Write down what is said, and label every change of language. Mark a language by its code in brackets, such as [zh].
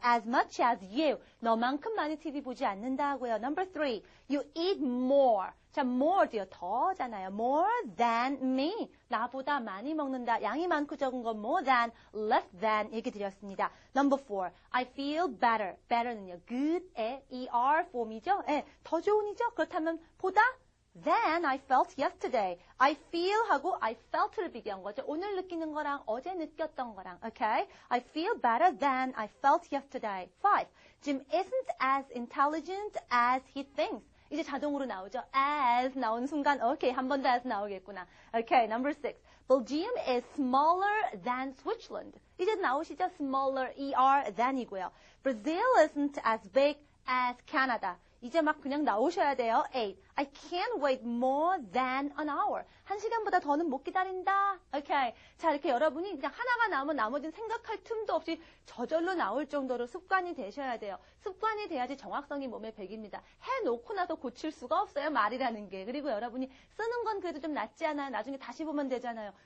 [en] As much as you. [ko] 너만큼 많이 TV 보지 않는다 하고요. [en] Number 3. You eat more. [ko] 자, more도요. 더잖아요. [en] More than me. [ko] 나보다 많이 먹는다. 양이 많고 적은 건 more than, less than 얘기 드렸습니다. [en] Number 4. I feel better. better는요. [ko] good의 er form이죠. 더 좋은이죠. 그렇다면 보다 [en] than I felt yesterday. I feel [ko] 하고 [en] I felt [ko] 를 비교한 거죠. 오늘 느끼는 거랑 어제 느꼈던 거랑. [en] Okay? I feel better than I felt yesterday. 5. Jim isn't as intelligent as he thinks. [ko] 이제 자동으로 나오죠. as 나오는 순간 오케이, 한 번 더 as 나오겠구나. [en] Okay, number 6. Belgium is smaller than Switzerland. [ko] 이제 나오시죠? [en] smaller, [ko] than이고요. [en] Brazil isn't as big as Canada. [ko] 이제 막 그냥 나오셔야 돼요. 8. [en] I can't wait more than an hour. [ko] 1시간보다 더는 못 기다린다. 오케이. 자, 이렇게 여러분이 그냥 하나가 나오면 나머지는 생각할 틈도 없이 저절로 나올 정도로 습관이 되셔야 돼요. 습관이 돼야지 정확성이 몸에 배깁니다. 해놓고 나서 고칠 수가 없어요. 말이라는 게. 그리고 여러분이 쓰는 건 그래도 좀 낫지 않아요? 나중에 다시 보면 되잖아요.